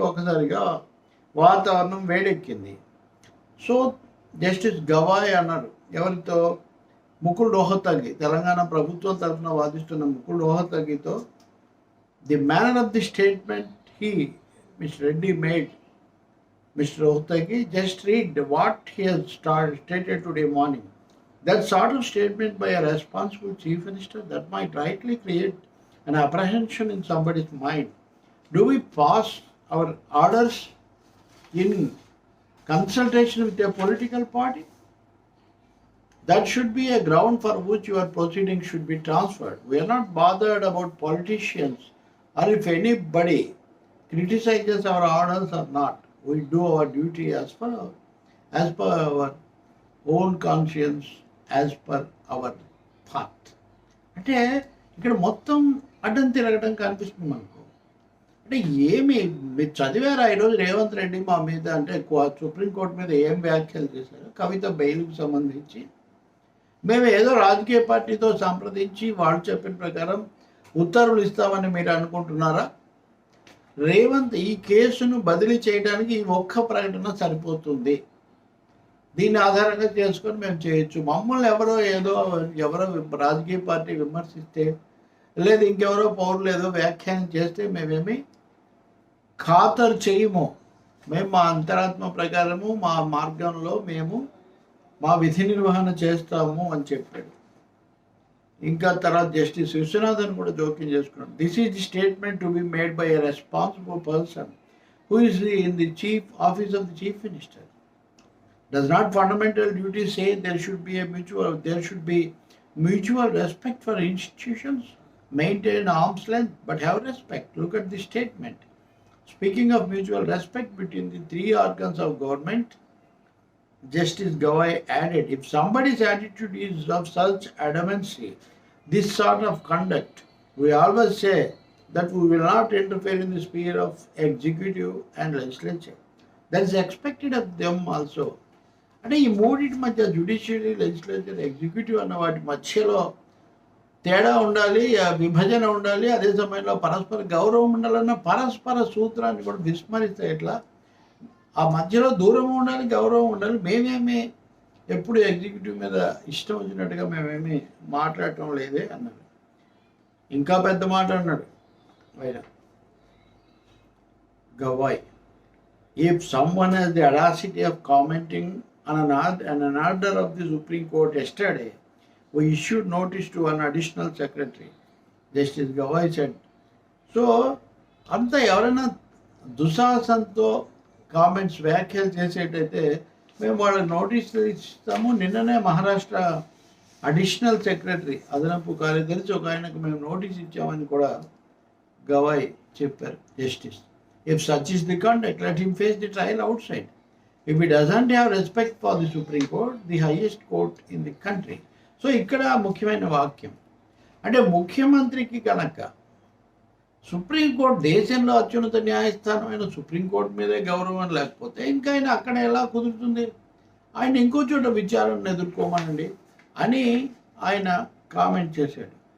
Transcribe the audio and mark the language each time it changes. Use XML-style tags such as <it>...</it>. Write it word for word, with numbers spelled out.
<te>ఒకసారిగా వాతావరణం వేడెక్కింది. సో జస్టిస్ గవాయ్ అన్నారు, ఎవరితో, ముకుల్ రోహతగి, తెలంగాణ ప్రభుత్వం తరఫున వాదిస్తున్న Mukul రోహతగితో,</te> <en>The manner of the statement he mister Reddy made mister Rohatgi, just read what he has start stated today morning. That sort of statement by a responsible chief minister that might rightly create an apprehension in somebody's mind. Do we pass our orders in consultation with a political party? That should be a ground for which your proceedings should be transferred. We are not bothered about politicians or if anybody criticizes our orders or not. We do our duty as per our, as per our own conscience. As per our thought.</en> <te>అంటే ఇక్కడ మొత్తం అడ్డం తిరగడం కనిపిస్తుంది మనకు. అంటే ఏమి మీరు చదివారా ఈరోజు రేవంత్ రెడ్డి మా మీద, అంటే సుప్రీంకోర్టు మీద ఏం వ్యాఖ్యలు చేశారు, కవిత బెయిల్కి సంబంధించి మేము ఏదో రాజకీయ పార్టీతో సంప్రదించి వాళ్ళు చెప్పిన ప్రకారం ఉత్తర్వులు ఇస్తామని మీరు అనుకుంటున్నారా? రేవంత్ ఈ కేసును బదిలీ చేయడానికి ఈ ఒక్క ప్రకటన సరిపోతుంది, దీన్ని ఆధారంగా చేసుకొని మేము చేయొచ్చు. మమ్మల్ని ఎవరో ఏదో ఎవరో రాజకీయ పార్టీ విమర్శిస్తే, లేదు ఇంకెవరో పౌరులు ఏదో వ్యాఖ్యానం చేస్తే మేమేమి ఖాతరు చేయము. మేము మా అంతరాత్మ ప్రకారము మా మార్గంలో మేము మా విధి నిర్వహణ చేస్తాము అని చెప్పాడు. ఇంకా తర్వాత జస్టిస్ విశ్వనాథన్ కూడా జోక్యం చేసుకున్నాడు.</te> <en>This is the statement to be made by a responsible person who is in the chief office of the chief minister. Does not fundamental duty say there should be a mutual, there should be mutual respect for institutions? Maintain arm's length, but have respect. Look at the statement. Speaking of mutual respect between the three organs of government, Justice Gawai added, if somebody's attitude is of such adamancy, this sort of conduct, we always say that we will not interfere in the sphere of executive and legislature. That is expected of them also.</en> <te>అంటే ఈ మూడింటి మధ్య judiciary, legislature, executive అన్న వాటి మధ్యలో తేడా ఉండాలి, ఆ విభజన ఉండాలి. అదే సమయంలో పరస్పర గౌరవం ఉండాలన్న పరస్పర సూత్రాన్ని కూడా విస్మరిస్తే ఎట్లా? ఆ మధ్యలో దూరం ఉండాలి, గౌరవం ఉండాలి. మేమేమి ఎప్పుడు ఎగ్జిక్యూటివ్ మీద ఇష్టం వచ్చినట్టుగా మేమేమి మాట్లాడటం లేదే అన్నాడు. ఇంకా పెద్ద మాట అన్నాడు ఆయన Gavai.</te> <en>If someone has the audacity of commenting on an, ord- on an order of the Supreme Court yesterday, we issued notice to an additional secretary, Justice Gawai said.</en> <te>So, అంత ఎవరైనా దుశాసంతో కామెంట్స్ వ్యాఖ్యలు చేసేటైతే మేము వాళ్ళకి నోటీసులు ఇస్తాము. నిన్ననే మహారాష్ట్ర అడిషనల్ సెక్రటరీ, అదనపు కార్యదర్శి ఒక ఆయనకు మేము నోటీస్ ఇచ్చామని కూడా గవాయ్ చెప్పారు justice.</te> <en>If such is the conduct, let him face the trial outside. If he doesn't have respect for the Supreme Court, the highest court in the country.</en> <te>So, ikkada ముఖ్యమైన వాక్యం అంటే ముఖ్యమంత్రికి కనుక సుప్రీంకోర్టు దేశంలో అత్యున్నత న్యాయస్థానమైన సుప్రీంకోర్టు మీదే గౌరవం లేకపోతే ఇంకా ఆయన అక్కడ ఎలా కుదురుతుంది? ఆయన ఇంకో చోట విచారణను ఎదుర్కోమనండి అని ఆయన కామెంట్ చేశాడు.</te>